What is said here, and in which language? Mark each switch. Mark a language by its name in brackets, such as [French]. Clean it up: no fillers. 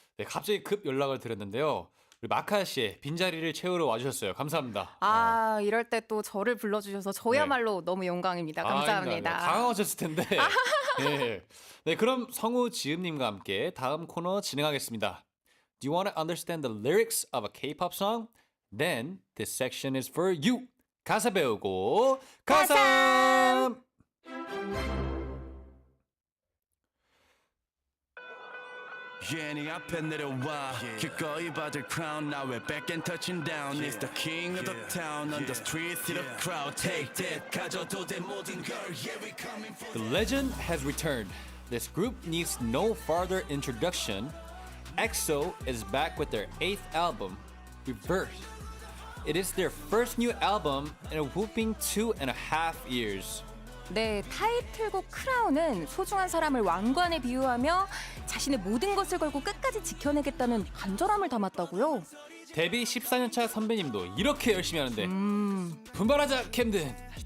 [Korean] 네, 갑자기 급 연락을 드렸는데요. 우리 마카 씨의 빈자리를 채우러 와주셨어요. 감사합니다. 이럴 때 또 저를 불러주셔서 저야말로 너무 영광입니다. 감사합니다. 아닙니다. 당황하셨을 텐데. 네. 네, 그럼 성우 지음님과 함께 다음 코너 진행하겠습니다. [English] Do you want to understand the lyrics of a K-pop song? Then this section is for you. [Korean] 가사 배우고 가삼. [English] Yeah, [Korean] 네 앞에 내려와 기꺼이 받을 [English] crown now we're back and touching down It's the king of the town on the street see the crowd take that [Korean] 가져도 돼 모든 걸 [English] Yeah, we coming for The legend has returned. This group needs no further introduction. EXO is back with their 8th album, Reverse. It is their first new album in a whooping 2.5 years. [Korean] 네, 타이틀곡 크라운은 소중한 사람을 왕관에 비유하며 자신의 모든 것을 걸고 끝까지 지켜내겠다는 간절함을 담았다고요. 데뷔 14년차 선배님도 이렇게 열심히 하는데 분발하자 캠든.